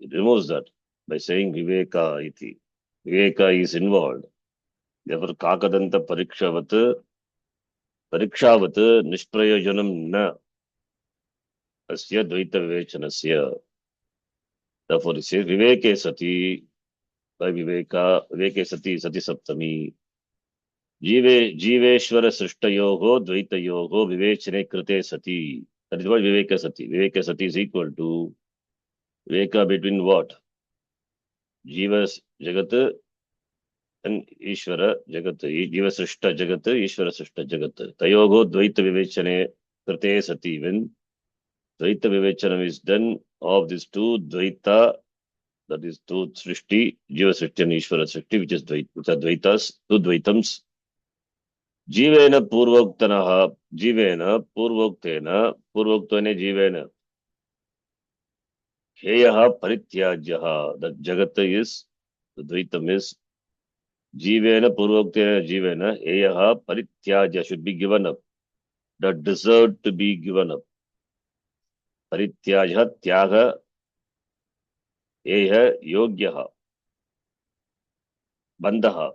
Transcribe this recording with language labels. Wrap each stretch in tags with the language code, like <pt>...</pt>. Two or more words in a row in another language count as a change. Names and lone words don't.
<en>It removes that by saying</en> <sa>Viveka iti.</sa> <en>Viveka is involved. Therefore,</en> <sa>Kakadanta Parikshavat Nishprayojanam na asya Dvaita Vivechanasya.</sa> <en>Therefore, it says</en> <sa>Viveke Sati</sa> <en>by</en> <sa>Viveke Sati Sati Saptami. Jiveshwara Srishtayoho Dvaitayoho Vivechane Krite Sati.</sa> <en>That is what</en> <sa>Viveka Sati. Viveka Sati</sa> <en>is equal to Viveka between what?</en> <sa>Jivas Jagat and Ishvara Jagat. Jiva Srishta Jagat, Ishvara Srishta Jagat. Tayogo Dvaita Vivechane Krite Sati.</sa> <en>When</en> <sa>Dvaita Vivechanam</sa> <en>is done of these two Dvaita, that is two Srishti,</en> <sa>Jiva Srishti</sa> <en>and</en> <sa>Ishvara Srishti,</sa> <en>which are Dvaitas, two Dvaitams.</en> <sa>Jivena Purvoktanaha Jivena, Purvoktena, Purvoktene Jivena. Heyaha Parityajyaha.</sa> <en>That Jagata is, the Dvaitam is,</en> <sa>Jivena, Purvoktena Jivena, Heyaha Parityajya</sa> <en>should be given up. That deserved to be given up.</en> <sa>Parityajya, Tyaga, Heya, Yogyaha, Bandhaha.</sa>